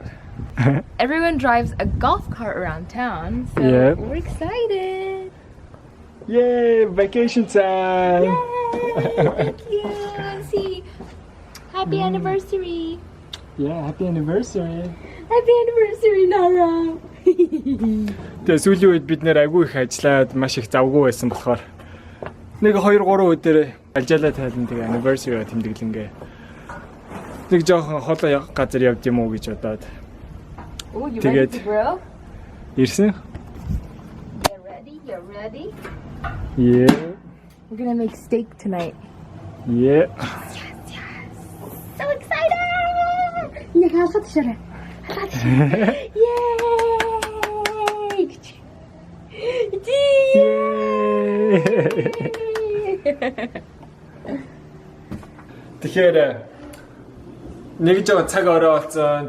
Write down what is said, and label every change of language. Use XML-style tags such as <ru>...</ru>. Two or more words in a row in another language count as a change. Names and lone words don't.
<en>Everyone drives a golf cart around town, so Yeah. we're excited. Yay, vacation time. Yay! Thank you. See, happy anniversary. Yeah, happy anniversary. Happy anniversary, Nara.</en> <mn>Тэгээ сүүлийн үед бид нэр айгүй их ажиллаад маш их завгүй байсан болохоор нэг 2-3 өдөр алжаалаа тайлан тэгээ anniversary тэмдэглэнгээ. Нэг жоохон холоо газар явд юм уу гэж бодоод.</mn> <en>Oh, you</en> <mn>Тэгээд</mn> <en>ready to grill?</en> <mn>ирсэн.</mn> <en>Get ready. You're ready. Yeah. We're gonna make steak tonight. Yeah. So excited! Yeah,</en> <mn>халахад шараа.</mn> <en>Yay! Yay!</en> <mn>Тэгэхээр нэг жоо цаг орой болсон.</mn>